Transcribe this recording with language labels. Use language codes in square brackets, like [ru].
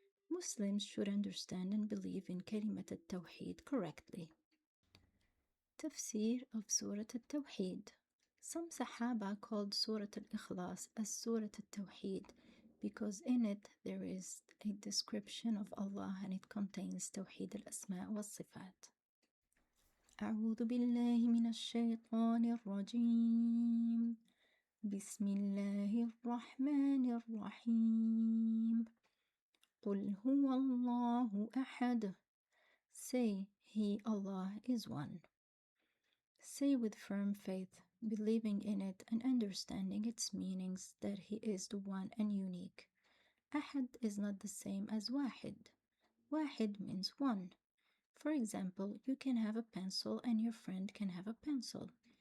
[en] Muslims should understand and believe in Kalimat At-Tawheed correctly. Tafsir of Surah At-Tawheed. Some Sahaba called Surah Al-Ikhlas as Surah At-Tawheed because in it there is a description of Allah and it contains Tawheed al-Asma wa Sifat. [ar] أعوذ بالله من الشيطان الرجيم بسم الله الرحمن الرحيم قل هو الله أحد. [en] Say, He, Allah, is one. Say with firm faith, believing in it and understanding its meanings, that He is the one and unique. Ahad is not the same as Wahid. Wahid means one. For example, you can have a pencil and your friend can have a pencil.